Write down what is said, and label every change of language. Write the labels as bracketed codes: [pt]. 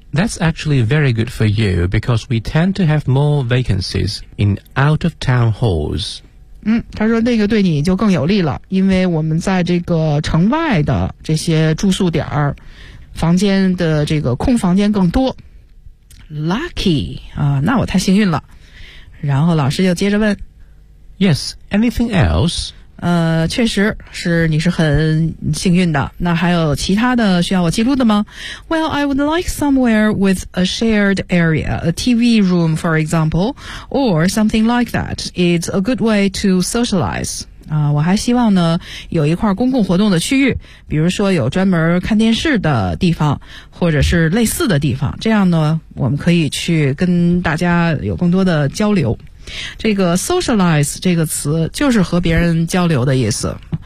[en] That's actually very good for you because we tend to have more vacancies in out of town halls. [zh] 他说那个对你就更有利了，因为我们在这个城外的这些住宿点儿，房间的这个空房间更多。 Lucky 啊，那我太幸运了。然后老师就接着问 [en] ，Yes, anything else？ [zh] 确实是你是很幸运的。那还有其他的需要我记录的吗 [en] ？Well, I would like somewhere with a shared area, a TV room, for example, or something like that. It's a good way to socialize. [zh] 我还希望呢有一块公共活动的区域，比如说有专门看电视的地方，或者是类似的地方。这样呢，我们可以去跟大家有更多的交流。这个 socialize 这个词就是和别人交流的意思。